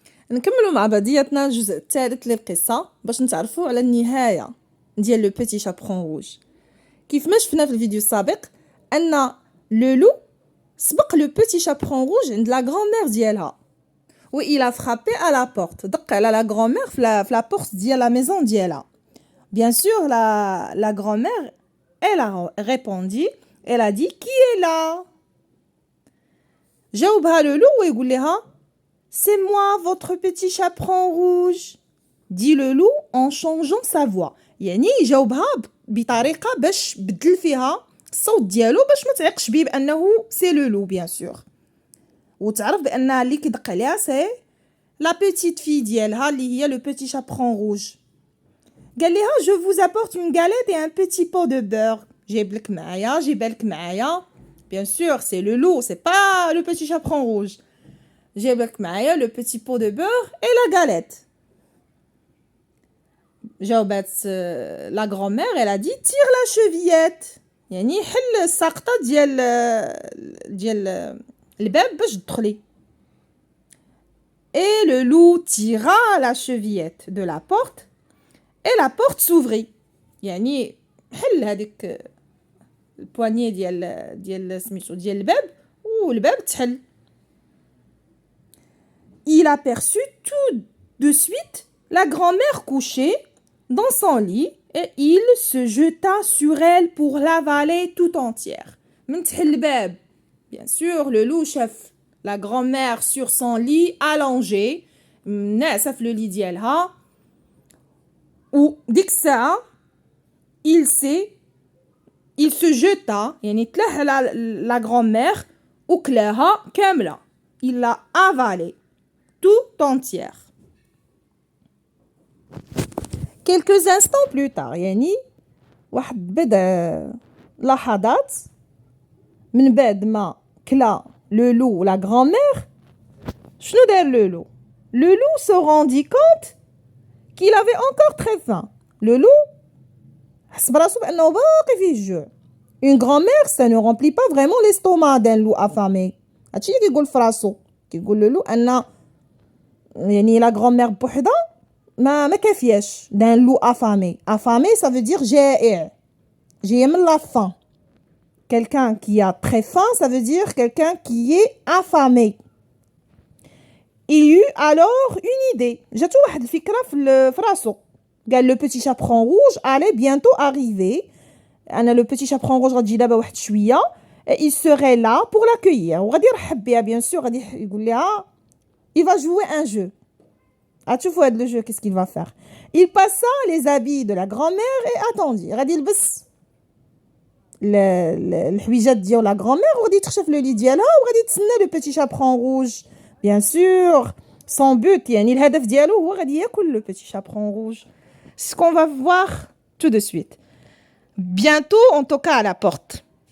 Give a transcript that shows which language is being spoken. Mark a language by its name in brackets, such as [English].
[Arabic] نكملوا مع بديتنا الجزء الثالث للقصة باش نتعرفوا على النهاية ديال لو بيتي شابرون روج. كيف ما شفنا في الفيديو السابق ان لو لو سبق لو بيتي شابرون روج عند لا غرامير ديالها، و [French] il a frappé à la porte. [Arabic] دق على لا غرامير في لا بورت ديال لا ميزون ديالها. [French] Bien sûr, la grand-mère, elle a répondu, elle a dit qui est là. [Arabic] جاوبها [French] le loup [Arabic] ويقول لها [French] c'est moi votre petit chaperon rouge, dit le loup en changeant sa voix. [Arabic] يعني جاوبها بطريقه باش بدل فيها الصوت ديالو باش ما تعيقش بيه بانه سي لو لو بيان سور، وتعرف بان اللي كيدق عليها سي لا بيتيت في ديالها اللي هي لو بيتي شابرون روج. قال لها [French] je vous apporte une galette et un petit pot de beurre. [Arabic] جايبلك معايا جايبالك معايا [French] bien sûr c'est le loup, c'est pas le petit chaperon rouge. [Arabic] جايبلك معايا [French] le petit pot de beurre et la galette. [Arabic] جاوبات [French] لا grand-mère, elle a dit tire la chevillette. [Arabic] يعني حل الساقطة ديال الباب باش تدخلي. [French] Et le loup tira la chevillette de la porte et la porte s'ouvrit. [Arabic] يعني حل هذيك البواني ديال سميتو ديال الباب والباب تحل. [French] Il aperçut tout de suite la grand-mère couchée dans son lit et il se jeta sur elle pour l'avaler tout entière. [Arabic] من تحل الباب [French] bien sûr le loup [Arabic] شاف [French] la grand-mère sur son lit allongée [Arabic] ناعسة في لو لي ديالها، وديك الساعة [French] il se jeta [Arabic] يعني تلاح على la grand-mère وكلاها كاملة. [French] il l'a avalée tout entière. Quelques instants plus tard [Arabic] يعني واحد بضع لحظات من بعد ما كلا [French] le loup la grand-mère، [Arabic] شنو دار [French] le loup؟ Le loup se rendit compte qu'il avait encore très faim. [Arabic] Le loup حس براسو بأنه باقي فيه الجوع. [French] Une grand-mère ça ne remplit pas vraiment l'estomac d'un loup affamé. [Arabic] هادشي اللي كيقول فراسو، كيقول le loup أن يعني la grand-mère بوحدها ما كافياش [French] d'un loup affamé. Affamé ça veut dire [Arabic] جائع، جاية من [French] la faim. Quelqu'un qui a très faim ça veut dire quelqu'un qui est affamé. Il eut alors une idée. [Arabic] جاتو واحد الفكرة في راسو. قال [French] le petit chaperon rouge allait bientôt arriver. [Arabic] أنا le petit chaperon rouge غتجي دابا واحد شوية. [French] Il serait là pour l'accueillir. [Arabic] وغادي يرحب بها [French] bien sûr، [Arabic] غادي يقول لها [French] il va jouer un jeu. [Arabic] تشوفوا هاد [French] le jeu qu'est-ce qu'il va faire. Il passa les habits de la grand-mère et attendit. [Arabic] غادي يلبس الحويجات ديال لا grand-mère وغادي تخشى في لو لي ديالها وغادي تسنى le petit chaperon rouge. [French] Bien sûr, son but [Arabic] يعني الهدف ديالو هو غادي ياكل [French] le petit chaperon rouge. Ce qu'on va voir tout de suite. Bientôt on toqua à la porte.